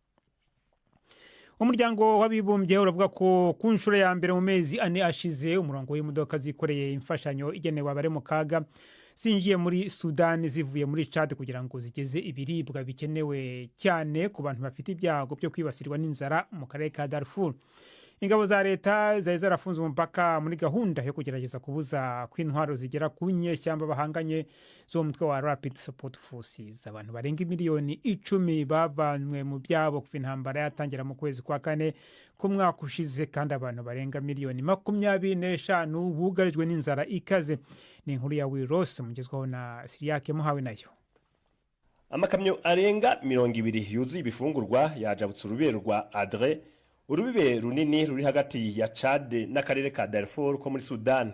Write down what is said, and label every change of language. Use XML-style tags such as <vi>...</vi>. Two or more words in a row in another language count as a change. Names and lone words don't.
<rw>Umuryango w'abibumbye uravuga ko ku nshuro ya mbere mu mezi 4 ashize umurongo w'imodoka zikoreye imfashanyo igenewe abari mu kaga zinjiye muri Sudan zivuye muri Chad kugira ngo zigeze ibiribwa bikenewe cyane ku bantu bafite ibyago byo kwibasirwa n'inzara mu karere ka Darfur. Ingabo za leta zari zarafunze umupaka muri gahunda yo kugerageza kubuza kw'intwaro zigera ku nyeshyamba bahanganye zo mutwe wa Rapid Support Forces. Abantu barenga miliyoni 10 bavanwe mu byabo kuva intambara yatangira mu kwezi kwa kane ku mwaka ushize, kandi abantu barenga miliyoni 25 bugarijwe n'inzara ikaze. ni inkuru ya Wiros mugezwaho na Siriyake Muhawe nayo. Amakamyo arenga 200 yuzuye ibifungurwa yajabutse urubere rwa Adre, urubibe runini ruri hagati ya Chad n'akarere ka Darfur ko muri Sudan.</rw>